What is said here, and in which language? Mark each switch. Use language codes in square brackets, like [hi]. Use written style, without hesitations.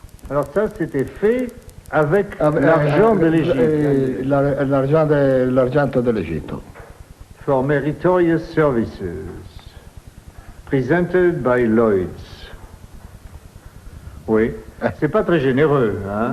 [fr] Alors ça, c'était fait avec l'argent de l'Égypte. [it] L'argento dell'Egitto. [en] For meritorious services, presented by Lloyd's. [fr] Oui, c'est pas très généreux, hein?